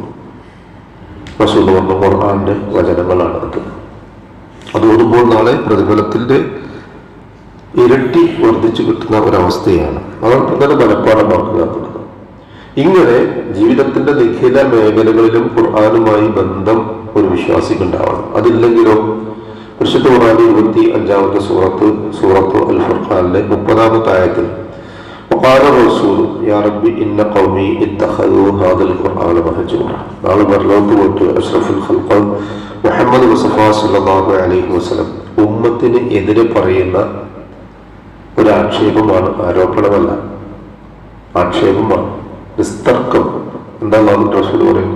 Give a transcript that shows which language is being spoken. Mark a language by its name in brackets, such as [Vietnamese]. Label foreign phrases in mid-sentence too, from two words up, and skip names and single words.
[Malayalam] റസൂൽ പറഞ്ഞു, ഖുർആന്റെ വചനങ്ങളാണ് അത് ഓതുമ്പോൾ നാളെ പ്രതിഫലത്തിന്റെ ഇരട്ടി വർദ്ധിച്ചു കിട്ടുന്ന ഒരവസ്ഥയാണ്. അതാണ് തന്നെ മനഃപ്പാടമാക്കുക എന്നുള്ളത്. ഇങ്ങനെ ജീവിതത്തിന്റെ നിഖില മേഖലകളിലും ഖുർആനുമായി ബന്ധം ഒരു വിശ്വാസിക്ക് ഉണ്ടാവണം. അതില്ലെങ്കിലോ പരിശുദ്ധ ഖുർആനിലെ 25-ാമത്തെ സൂറത്ത് അൽ ഫുർഖാനിലെ 30-ാമത്തെ ആയത്തിൽ [Arabic] وقال الرسول يا ربي إن قومي اتخذوا هذا القرآن مهجورا. [Malayalam] നാളെ പരലോകത്ത് പോയിട്ട് [Arabic] أشرف الخلق محمد مصطفى صلى الله عليه وسلم [Malayalam] ഉമ്മത്തിന് എതിരെ പറയുന്ന ഒരു ആക്ഷേപമാണ്, ആരോപണമല്ല, ആക്ഷേപമാണ്, നിസ്തർക്കം. എന്താ റസൂൽ പറയുന്നത്?